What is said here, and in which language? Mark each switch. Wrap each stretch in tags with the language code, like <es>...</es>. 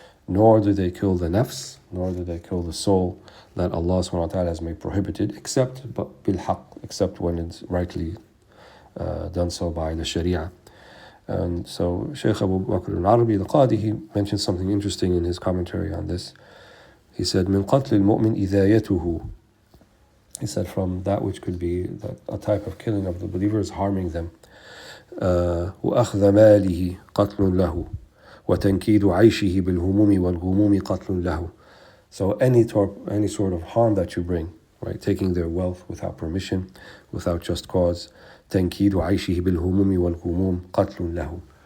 <en>Nor do they kill the nafs, nor do they kill the soul that Allah subhanahu wa ta'ala has made prohibited, except بالحق, except when it's rightly done so by the Sharia. And so Shaykh Abu Bakr al-Arabi al-Qadi, he mentioned something interesting in his commentary on this. He said,</en> <ar>مِنْ قَتْلِ الْمُؤْمِنِ إِذَايَتُهُ.</ar> <en>He said, from that which could be a type of killing of the believers, harming them.</en> <ar>وَأَخْذَ مَالِهِ قَتْلٌ لَهُ وَتَنْكِيدُ عَيْشِهِ بِالْهُمُومِ وَالْغُمُومِ قَتْلٌ لَهُ.</ar> <en>So any sort of harm that you bring, right, taking their wealth without permission, without just cause,</en> <ar>تَنْكِيدُ عَيْشِهِ بِالْهُمُومِ وَالْغُمُومِ قَتْلٌ لَهُ.</ar>